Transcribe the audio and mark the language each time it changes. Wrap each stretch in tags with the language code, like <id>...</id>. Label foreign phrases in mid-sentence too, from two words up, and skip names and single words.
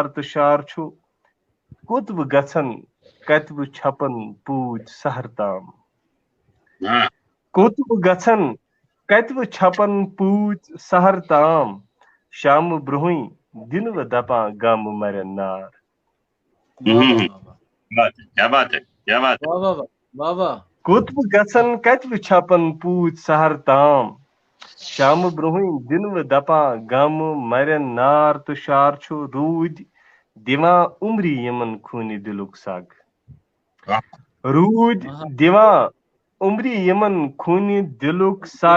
<ks>تہٕ شعر چھُ کوٚت بہٕ گژھن کتہِ بہٕ چھپن پوٗتۍ سحر تام. کوٚت بہٕ گژھن کتہِ بہٕ چھپن پوٗتۍ سحر تام. شامہٕ برونٛہٕے دِنہٕ بہٕ دپان گامہٕ مرٮ۪ن نار.</ks> <ur>کیا بات ہے کیا بات ہے</ur> <ks>کوٚت بہٕ گژھن کتہِ بہٕ چھپن پوٗتۍ سحر تام. شامہٕ برونٛہٕے دِنہٕ بہٕ دپان گامہٕ مرٮ۪ن نار. تہٕ شعر چھُ روٗدۍ دِوان عمرِ یِمن خوٗنہِ دِلُک سگ. روٗدۍ دِوان عمرِ یِمن خوٗنہِ دِلُک سگ.</ks>